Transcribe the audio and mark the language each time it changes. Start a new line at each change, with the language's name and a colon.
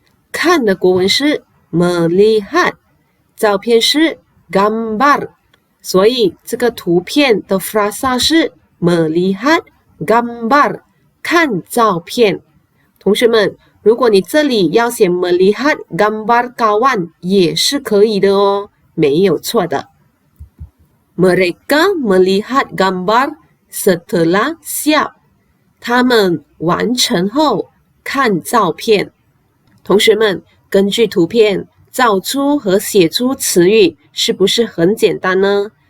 Chinese: 看的国文是 melihat， 照片是 gambar， 所以这个图片的 frasa 是
Malay: melihat gambar，
Chinese: 看照片。同学们，如果你这里要写
Malay: melihat gambar kawan
Chinese: 也是可以的哦，没有错的。
Malay: Mereka melihat gambar setelah siap.
Chinese: 他们完成后看照片。同学们，根据图片造出和写出词语是不是很简单呢？